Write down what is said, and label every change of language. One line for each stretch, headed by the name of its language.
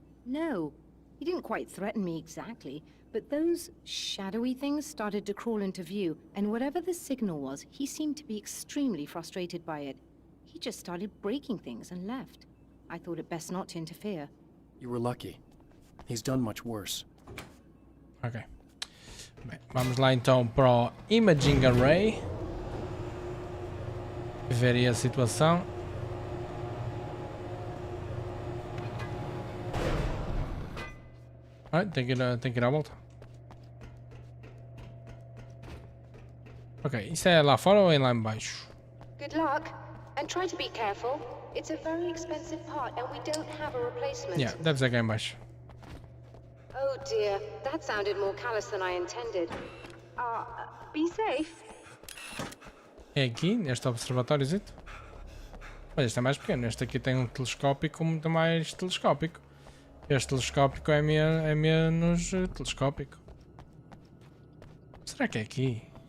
English: No, he didn't quite threaten me exactly, but those shadowy things started to crawl into view, and whatever the signal was, he seemed to be extremely frustrated by it. He just started breaking things and left. I thought it best not to interfere. You were lucky. He's done much worse. Ok.
Portuguese: Bem, vamos lá então para o Imaging Array. Ver aí a situação. Ah, tem que ir à volta. Ok, isso é lá fora ou é lá embaixo?
English: Good luck, and try to be careful. It's a very expensive part, and we don't have a replacement.
Portuguese: Yeah, deve ser cá embaixo.
English: Oh dear, that sounded more callous than I intended. Be safe.
Portuguese: É aqui, neste observatóriozito. Mas este é mais pequeno. Este aqui tem um telescópico muito mais telescópico. Este telescópico é menos telescópico. Será que é aqui?